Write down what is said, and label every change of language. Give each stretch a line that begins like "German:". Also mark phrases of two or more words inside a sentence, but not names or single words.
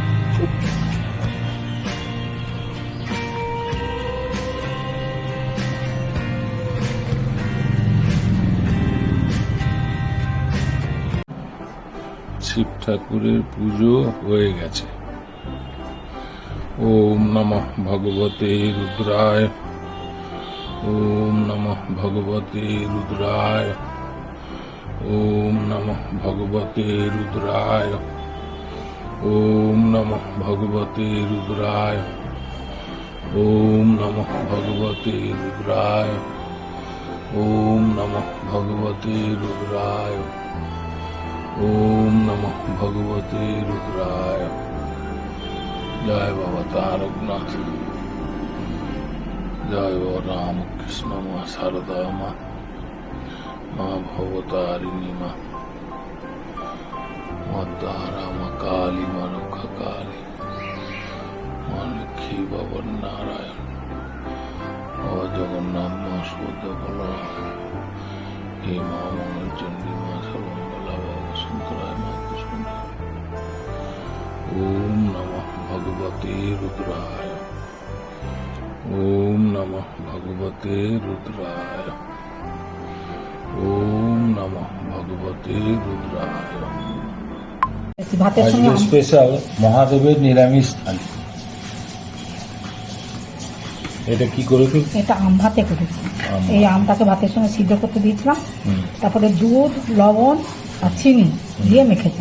Bangla: শিব ঠাকুরের পুজো হয়ে গেছে।
Sanskrit: ওম নমঃ ভগবতে রুদ্রায়, ওম নমঃ ভগবতে রুদ্রায়, ওম নমঃ ভগবতে রুদ্রায়, ওম নমঃ ভগবতে রুদ্রায়, ওম নমঃ ভগবতে রুদ্রায়, ওম নমঃ ভগবতে রুদ্রায়, ওম নমঃ ভগবতে রুদ্রায়।
Bangla: জয় বাবা তারকনাথ, জয় বাবা রামকৃষ্ণ মা শারদা মা, মা ভবতারিণী মা, মা তারা মা কালী মা রক্ষা কালী, মা লক্ষ্মী বাবা নারায়ণ, বাবা জগন্নাথ মা সুভদ্রা বলরাম, হে মা মঙ্গলচণ্ডী মা সর্বমঙ্গলা বাবা বসুন্ধরায় মা কুসুমা।
Sanskrit: ওম নমঃ ভগবতে রুদ্রায়, ওম নমঃ ভগবতে রুদ্রায়, ওম নমঃ ভগবতে রুদ্রায়।
Bangla: ভাতের সঙ্গে আজকে স্পেশাল মহাদেবের নিরামিষ থালি। এটা কি করেছো? এটা আম ভাতে করেছি। আম। এই আমটাকে ভাতের সঙ্গে সিদ্ধ করতে দিয়েছিলাম, হুম, তারপরে দুধ লবণ আর চিনি দিয়ে মেখেছি।